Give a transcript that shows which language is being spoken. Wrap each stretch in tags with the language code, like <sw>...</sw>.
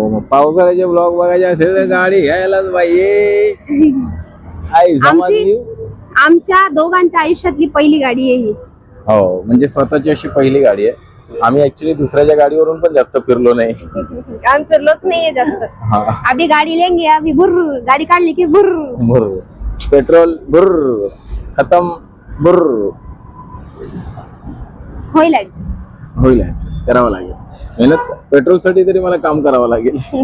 <mr>पावसाळ्याचे ब्लॉग बघायचे असेल तर गाडी घ्यायलाच पाहिजे. आमच्या दोघांच्या आयुष्यातली पहिली गाडी आहे ही. हो, म्हणजे स्वतःची अशी पहिली गाडी आहे. आम्ही ऍक्च्युली दुसऱ्याच्या गाडीवरून पण जास्त फिरलो नाही. आम्ही फिरलोच नाहीये जास्त.</mr> <hi>अभी गाडी लेंगे, अभी बुर्र,</hi> <mr>गाडी काढली की बुर्र, पेट्रोल बुर्र, खतम बुर्र. होईल ऍडजस्ट करावं लागेल. मेहनत पेट्रोल साठी तरी मला काम करावं लागेल.</mr>